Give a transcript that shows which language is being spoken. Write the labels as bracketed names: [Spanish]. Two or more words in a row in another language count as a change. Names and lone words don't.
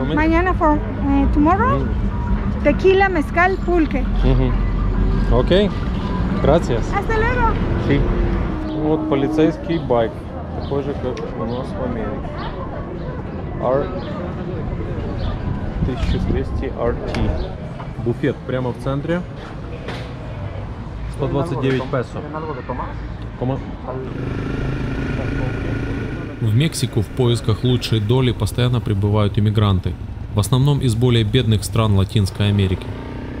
[English] Mañana for tomorrow, [Spanish] tequila, mezcal, pulque. Окей, gracias. Hasta luego. Sí. [Russian] Вот полицейский байк, такой же, как у нас в Америке. R1200 RT. Буфет прямо в центре. 129 песо. В Мексику в поисках лучшей доли постоянно прибывают иммигранты, в основном из более бедных стран Латинской Америки.